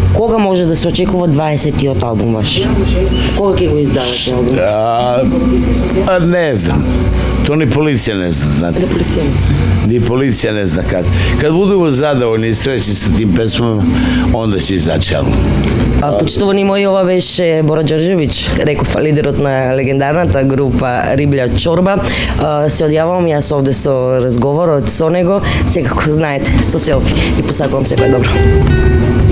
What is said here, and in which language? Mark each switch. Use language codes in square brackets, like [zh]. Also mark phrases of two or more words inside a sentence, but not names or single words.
[mk] Кога може да се очекува 20-тиот албум ваш? Кога ќе го издадете албум? [sr] Ne znam. To ni policija ne zna, znate. policija Ni policija ne zna kad. Kad budemo zadovoljni i srećni sa tim pesmama, onda će izaći album. [mk] Почитувани мои, ова беше Бора Ѓорѓевиќ, реков лидерот на легендарната група Риблја Чорба. Се одјавувам јас овде со разговорот со него, секако знаете, со селфи и посакувам секој добро.